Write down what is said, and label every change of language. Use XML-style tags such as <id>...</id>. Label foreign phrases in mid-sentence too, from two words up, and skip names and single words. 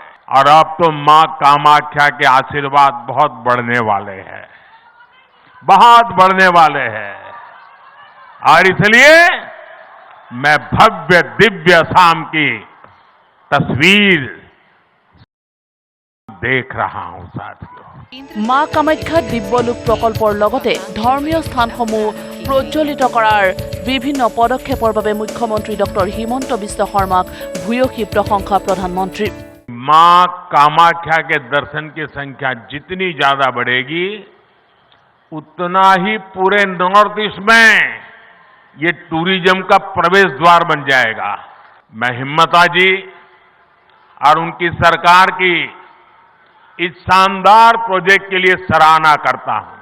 <hi>और अब तो मां कामाख्या के आशीर्वाद बहुत बढ़ने वाले हैं, बहुत बढ़ने वाले हैं। और इसलिए मैं भव्य दिव्य शाम की तस्वीर देख रहा हूं साथियों।</hi> <as>মা কামাখ্যা দিব্যলোক প্ৰকল্পৰ লগতে ধৰ্মীয় স্থানসমূহ প্ৰজ্বলিত কৰাৰ বিভিন্ন পদক্ষেপৰ বাবে মুখ্যমন্ত্ৰী ডক্টৰ হিমন্ত বিশ্ব শৰ্মাক ভূয়সী প্ৰশংসা প্ৰধানমন্ত্ৰীৰ।</as> <hi>मां कामाख्या के दर्शन की संख्या जितनी ज्यादा बढ़ेगी, उतना ही पूरे नॉर्थ ईस्ट में ये टूरिज्म का प्रवेश द्वार बन जाएगा। मैं हिम्मता जी और उनकी सरकार की इस शानदार प्रोजेक्ट के लिए सराहना करता हूं।</hi>